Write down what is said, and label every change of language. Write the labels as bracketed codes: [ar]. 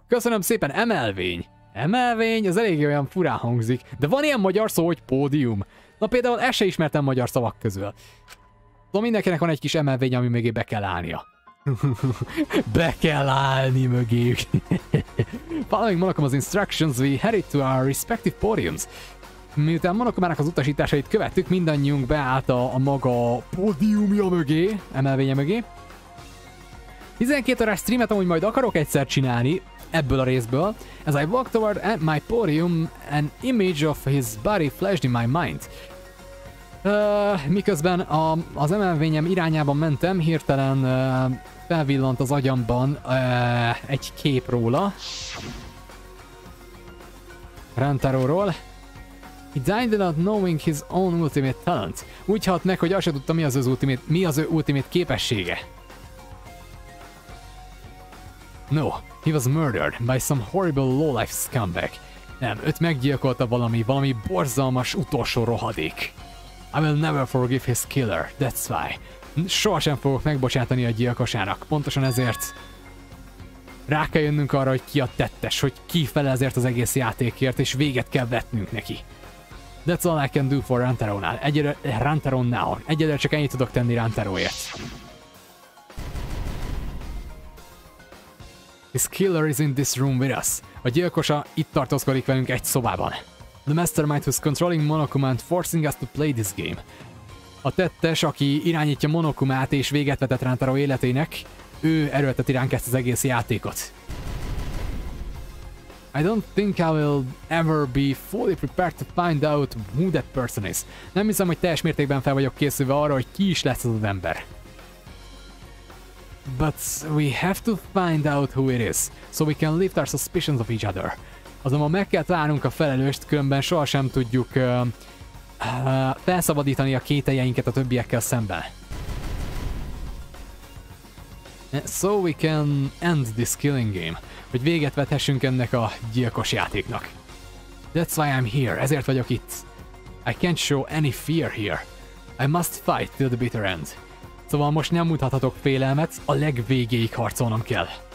[hu] Köszönöm szépen, emelvény. Emelvény, ez elég olyan furán hangzik. De van ilyen magyar szó, hogy pódium. Na például ezt se ismertem magyar szavak közül. Szóval mindenkinek van egy kis emelvény, ami mögé be kell állnia. Be kell állni mögéjük. [en] Following Monokoma's instructions, we headed to our respective podiums. [hu] Miután Monokomának az utasításait követtük, mindannyiunk beállt a maga pódiumja mögé, emelvénye mögé. 12 órás streamet amúgy majd akarok egyszer csinálni, ebből a részből. [en] As I walked toward my podium, an image of his body flashed in my mind. [hu] Miközben az emelvényem irányában mentem, hirtelen felvillant az agyamban egy kép róla. Rantaróról. [en] He died without knowing his own ultimate talent. [hu] Úgy halt meg, hogy azt se tudta, mi az ő ultimate képessége. [en] No, he was murdered by some horrible lowlife scumbag. [hu] Nem, őt meggyilkolta valami borzalmas utolsó rohadék. [en] I will never forgive his killer, that's why. [hu] Sohasem fogok megbocsátani a gyilkosának, pontosan ezért rá kell jönnünk arra, hogy ki a tettes, hogy ki felel ezért az egész játékért, és véget kell vetnünk neki. [en] That's all I can do for Rantaronnál. [hu] Egyelőre csak ennyit tudok tenni Rantaróért. [en] His killer is in this room with us. [hu] A gyilkosa itt tartózkodik velünk egy szobában. [en] The mastermind who's controlling Monokuma and forcing us to play this game. [hu] A tettes, aki irányítja Monokumát és véget vetett Rantaro életének, ő erőlteti ránk ezt az egész játékot. [en] I don't think I will ever be fully prepared to find out who that person is. [hu] Nem hiszem, hogy teljes mértékben fel vagyok készülve arra, hogy ki is lesz az az ember. [en] But we have to find out who it is, so we can lift our suspicions of each other. [hu] Azonban meg kell találnunk a felelőst, különben sohasem tudjuk felszabadítani a kételjeinket a többiekkel szemben. [en] So we can end this killing game, [hu] hogy véget vethessünk ennek a gyilkos játéknak. [en] That's why I'm here, [hu] ezért vagyok itt. [en] I can't show any fear here. I must fight till the bitter end. [hu] Szóval most nem mutathatok félelmet, a legvégéig harcolnom kell.